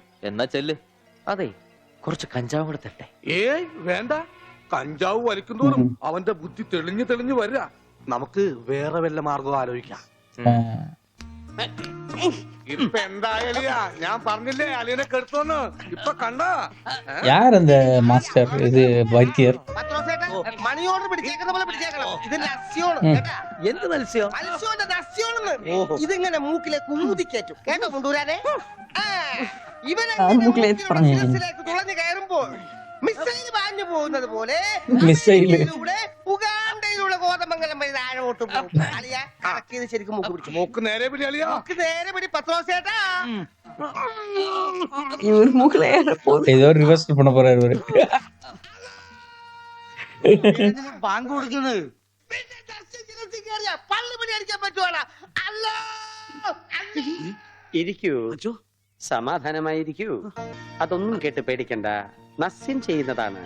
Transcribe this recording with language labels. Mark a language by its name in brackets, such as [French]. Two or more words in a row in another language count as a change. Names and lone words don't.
[Malayalam] എന്നാ ചെല്ല്. അതെ, കുറച്ച് കഞ്ചാവ് കൂടെ തട്ടെ. ഏയ് വേണ്ട. കഞ്ചാവ് വലിക്കുന്നോറും അവന്റെ ബുദ്ധി തെളിഞ്ഞു തെളിഞ്ഞു വരിക. നമുക്ക് വേറെ വല്ല മാർഗം ആലോചിക്കാം. ഇപ്പൊ എന്തായാലിയാ, ഞാൻ പറഞ്ഞില്ലേ അലിയനെ കെടുത്തോന്ന്. ഇപ്പൊ കണ്ട [Tamil] யார் அந்த மாஸ்டர்? இது வைத்தியர். [English] money order [Malayalam] പിടിച്ചേക്കുന്ന പോലെ പിടിച്ചേക്കണം. ഇത് നസ്യോണ് കേട്ടാ. എന്ത് മത്സ്യം? മത്സ്യോന്റെ നസ്യോണെന്ന്. ഇതിങ്ങനെ മൂക്കിലെ കുമുതിക്കേറ്റും കേട്ടോ കൊണ്ടുവരാനെ. മൂക്കിലേക്ക് പറഞ്ഞു. ഇവനിലേക്ക് തുളഞ്ഞു കയറുമ്പോൾ മിസൈൽ പാഞ്ഞു പോകുന്നത് പോലെ ഉഗാണ്ടയിലൂടെ കോതമംഗലം വഴി താഴോട്ട് പോകും. അളിയാ കറക്കിയത് ശരിക്കും മൂക്ക് പിടിച്ചു. മൂക്ക് നേരെ പിടി അളിയാ. മൂക്ക് നേരെ പിടി പത്രോസേട്ടാ. [Tamil] இவர் மூக்குல ஏற போகுது. ஏதோ ரிவர்ஸ் பண்ண போறாரு இவரு. [Malayalam] ബാങ്ക് കൊടുക്കുന്നത് പള്ളി പണി അടിക്കാൻ പറ്റുവാണ്. അല്ലോ ഇരിക്കൂ, സമാധാനമായിരിക്കൂ. അതൊന്നും കേട്ട് പേടിക്കണ്ട. നസ്യം ചെയ്യുന്നതാണ്.